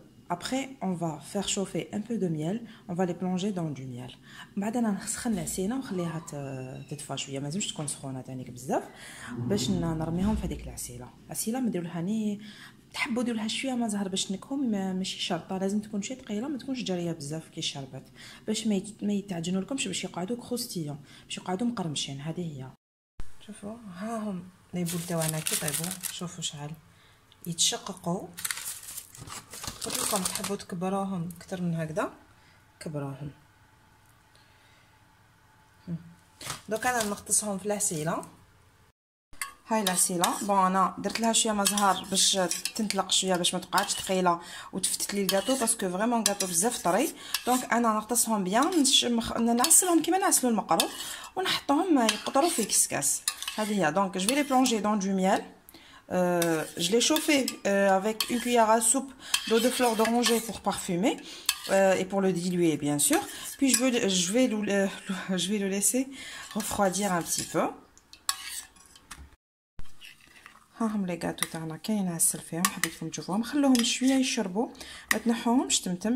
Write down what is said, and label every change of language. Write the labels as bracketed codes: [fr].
[fr] Après on va faire chauffer un peu de miel, on va les plonger dans du miel. [ar] بعد انا نسخن العسيله ونخليها تدفى شويه، ما لازمش تكون سخونه تانيك بزاف باش نرميهم في هذيك العسيله ما نديروا لها ني تحبوا ديروا لها شويه ما زهر باش تنكهم، ماشي شرطه لازم تكون شي ثقيله، ما تكونش جاريه بزاف كي الشربات باش ما يتعجنوا لكمش، باش يقعدوا كروستيون، باش يقعدوا مقرمشين. هذه هي. شوفوا ها هم لي بول تاعنا كي طيبوا، شوفوا شحال يتشققوا. قلت لكم تحبوا تكبروهم اكثر من هكذا كبروهم. دوك انا نغطسهم في العسيله. هاي العسيله. بون انا درت لها شويه مع زهر باش تنطلق شويه باش ما تبقاش ثقيله وتفتت لي الكاطو باسكو فريمون كاطو بزاف طري. دونك انا نغطسهم بيان نعسلهم كيما نعسلو المقرو ونحطهم يقطروا في كسكاس. هذه هي. [fr] دونك جو في لي بلونجي دون دو ميل. Je l'ai chauffé avec une cuillère à soupe d'eau de fleur d'oranger pour parfumer et pour le diluer bien sûr. Puis je vais le laisser refroidir un petit peu. [ar] ها هم لي غاتو تاعنا كاين عسل فيهم، حبيتكم تشوفوهم. خلوهم شويه يشربوا، ما تنحوهمش تمتم.